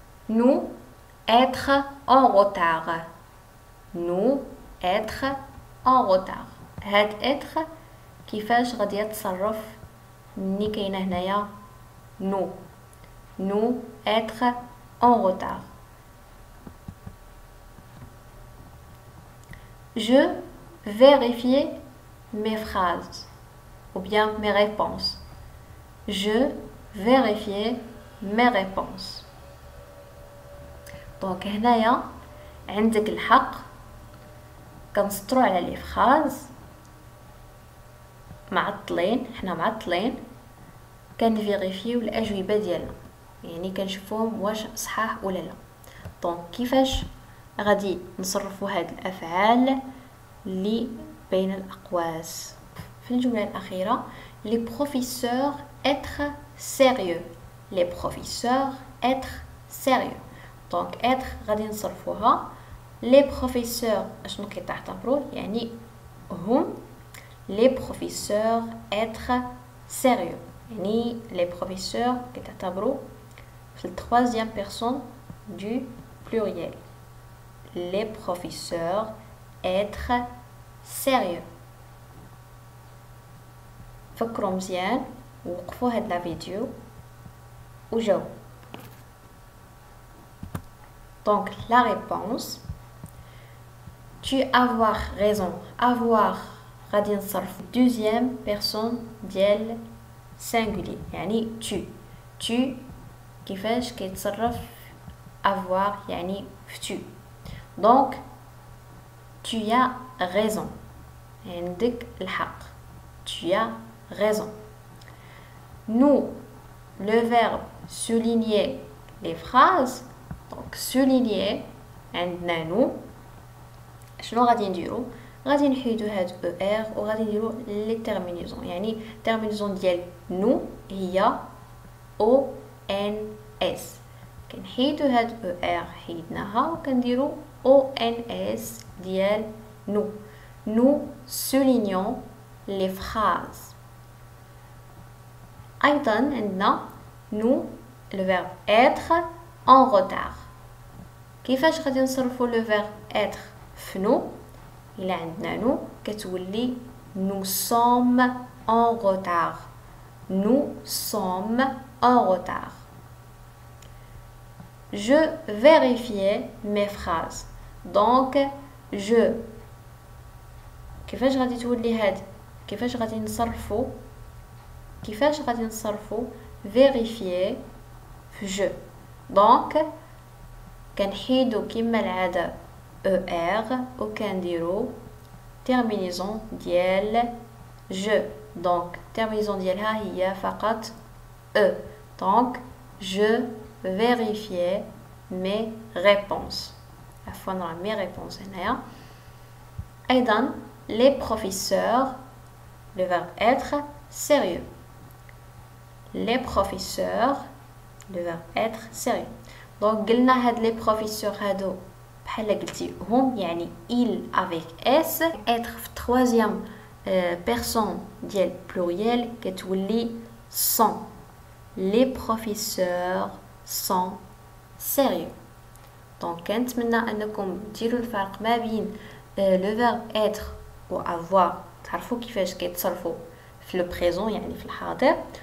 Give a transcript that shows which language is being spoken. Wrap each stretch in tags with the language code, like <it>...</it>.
<fr>Nous être en retard. Nous être en retard.</fr> <ar>هاد être كيفاش غادي يتصرف ملي كاينه هنايا</ar> <fr>nous être en retard. Je vérifier mes phrases ou bien mes réponses. Je vérifier mes réponses.</fr> <ar>Donc هنايا عندك الحق كنسطرو على لي فراز معطلين. حنا معطلين كنفيريفيو الاجوبه ديالنا يعني كنشوفوهم واش صحاح ولا لا. دونك كيفاش غادي نصرفوا هاد الافعال اللي بين الاقواس. في الجمله الاخيره</ar> <fr>les professeurs être sérieux. les professeurs être sérieux. donc être</fr> <ar>غادي نصرفوها</ar> <fr>les professeurs</fr> <ar>اشنو كيتعتبروا يعني هم</ar> <fr>les professeurs être sérieux.</fr> <ar>يعني</ar> <fr>les professeurs</fr> <ar>كيتعتبروا في التروازيام بيرسون du pluriel.</ar> <fr>les professeurs être sérieux.</fr> <ar>فكروا مزيان ووقفوا هاد لا فيديو وجاوبوا.</ar> <fr>Donc la réponse tu avoir raison.</fr> <ar>avoir غادي نصرف</ar> <fr>deuxième personne</fr> <ar>ديال singulier يعني tu كيفاش كيتصرف avoir يعني tu.</ar> <fr>donc tu as raison</fr> <ar>عندك الحق.</ar> <fr>tu as raison. nous le verbe souligner les phrases.</fr> <ar>donc souligner عندنا nous شنو غادي نديرو غادي نحيدو هاد er وغادي نديرو لي terminaisons يعني terminaison ديال nous هي o n s. كنحيدو هاد er حيدناها وكنديرو o n s ديال nous.</ar> <fr>nous soulignons les phrases.</fr> <ar>أيضا عندنا</ar> <fr>nous le verbe être en retard.</fr> <ar>كيفاش غادي نصرفو le verbe être في nous إلا عندنا nous كتولي</ar> <fr>nous sommes en retard. nous sommes en retard. je vérifiais mes phrases.</fr> <ar>donc je كيفاش غادي تولي هاد كيفاش غادي نصرفو vérifier في je. donc كنحيدو كما العاده er وكنديرو terminaison ديال je. donc terminaison ديالها هي فقط e.</ar> <fr>donc je vérifiais mes réponses.</fr> <ar>عفوا راه mes réponses هنايا.</ar> <fr>ايضا les professeurs le verbe être sérieux. les professeurs, le verbe être sérieux.</fr> <ar>Donc قلنا هاد</ar> <fr>les professeurs</fr> <ar>هادو بحال قلتي هم يعني il avec s.</ar> <fr>être في troisième personne ديال pluriel</fr> <ar>كتولي</ar> <fr>sont. les professeurs sont sérieux.</fr> <ar>Donc كنتمنى انكم ديروا الفرق ما بين</ar> <fr>le verbe être</fr> <ar>و avoir، تعرفوا كيفاش كيتصرفوا في لو بريزون يعني في الحاضر.</ar>